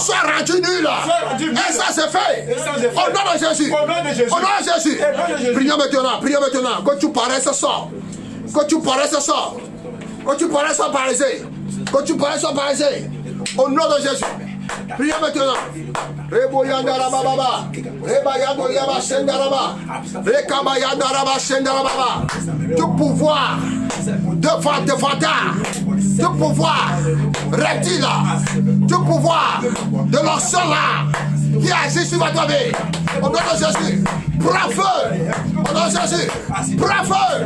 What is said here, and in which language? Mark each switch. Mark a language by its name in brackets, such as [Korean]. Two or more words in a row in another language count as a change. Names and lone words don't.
[French] soit rendu nul. soit rendu nul. Et ça c'est fait. Et ça c'est fait. Au nom de Jésus. Au nom de Jésus. Au nom de Jésus. Au nom de Jésus. Prions maintenant. Prions maintenant. Quand tu parais, ça sort. Quand tu parais, ça sort. Quand tu parais, ça paralysé. Quand tu parais, ça paralysé. Au nom de Jésus. Prions maintenant. Reboyandaraba baba. Rebayandoyaba sendaraba. Rekabayandaraba sendaraba. Tout pouvoir de vantard, tout pouvoir reptile, tout pouvoir de l'ancien là qui agit sur votre vie. Au nom de Jésus, prends feu. Au nom de Jésus, prends feu.